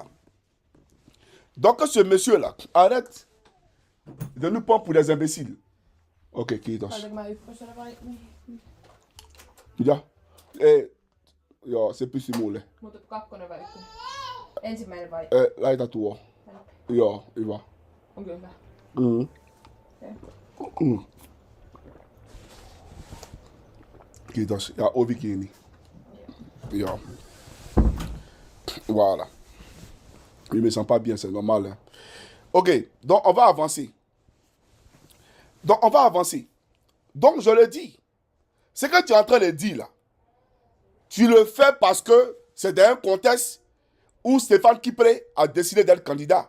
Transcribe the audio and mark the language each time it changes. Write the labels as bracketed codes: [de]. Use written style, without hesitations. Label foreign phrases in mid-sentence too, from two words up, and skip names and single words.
[fr] Donc, ce monsieur-là, arrête de nous prendre pour des imbéciles. Ok, qui est dans ce? [fi] Ja. Joo, se pysyy mulle. Mutta kakkonen vai ykkönen? Ensimmäinen vai? Laita tuo. Joo, hyvä. Onko hyvä? Kiitos. Ja ovi kiinni. Joo. [fr] Voilà. Il me sent pas bien, c'est normal. Hein. Ok, donc on va avancer. Donc je le dis. Ce que tu es en train de dire là, tu le fais parce que c'est dans un contexte où Stéphane Kipré a décidé d'être candidat.